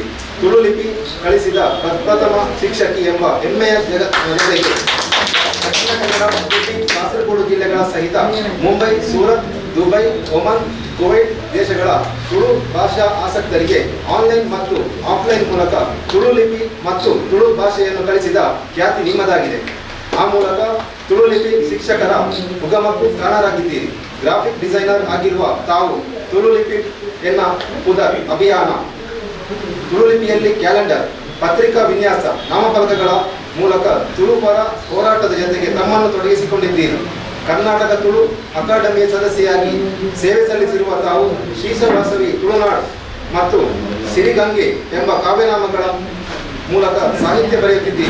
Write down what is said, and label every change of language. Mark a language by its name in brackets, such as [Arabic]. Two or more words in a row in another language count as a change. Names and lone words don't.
[Kannada] ತುಳುಲಿಪಿ ಕಳಿಸಿದ ಪ್ರಪ್ರಥಮ ಶಿಕ್ಷಕಿ ಎಂಬ ಹೆಮ್ಮೆಯ ಜೊತೆಗೆ ದಕ್ಷಿಣ ಕನ್ನಡ, ಉಡುಪಿ, ಕಾಸರಗೋಡು ಜಿಲ್ಲೆಗಳ ಸಹಿತ ಮುಂಬೈ, ಸೂರತ್, ದುಬೈ, ಒಮನ್, ಕುವೈಟ್ ದೇಶಗಳ ತುಳು ಭಾಷಾ ಆಸಕ್ತರಿಗೆ ಆನ್ಲೈನ್ ಮತ್ತು ಆಫ್ಲೈನ್ ಮೂಲಕ ತುಳು ಲಿಪಿ ಮತ್ತು ತುಳು ಭಾಷೆಯನ್ನು ಕಲಿಸಿದ ಖ್ಯಾತಿ ನಿಮ್ಮದಾಗಿದೆ. ಆ ಮೂಲಕ ತುಳು ಲಿಪಿ ಶಿಕ್ಷಕರ ಉಗಮಕ್ಕೂ ಕಾರಣರಾಗಿದ್ದೀರಿ. [English] graphic designer [Kannada] ಆಗಿರುವ ತಾವು ತುಳು ಲಿಪಿ ಎನ್ನ ಪುದರ್ ಅಭಿಯಾನ, ತುಳು ಲಿಪಿಯಲ್ಲಿ ಕ್ಯಾಲೆಂಡರ್, ಪತ್ರಿಕಾ ವಿನ್ಯಾಸ, ನಾಮಫಲಕಗಳ ಮೂಲಕ ತುಳು ಪರ ಹೋರಾಟದ ಜೊತೆಗೆ ತಮ್ಮನ್ನು ತೊಡಗಿಸಿಕೊಂಡಿದ್ದೀರಿ. ಕರ್ನಾಟಕ ತುಳು ಅಕಾಡೆಮಿಯ ಸದಸ್ಯೆಯಾಗಿ ಸೇವೆ ಸಲ್ಲಿಸಿರುವ ತಾವು ಶೀರ್ಷವಾಸವಿ ತುಳುನಾಡು ಮತ್ತು ಸಿರಿಗಂಗೆ ಎಂಬ ಕಾವ್ಯನಾಮಗಳ ಮೂಲಕ ಸಾಹಿತ್ಯ ಬರೆಯುತ್ತಿದ್ದೀರಿ.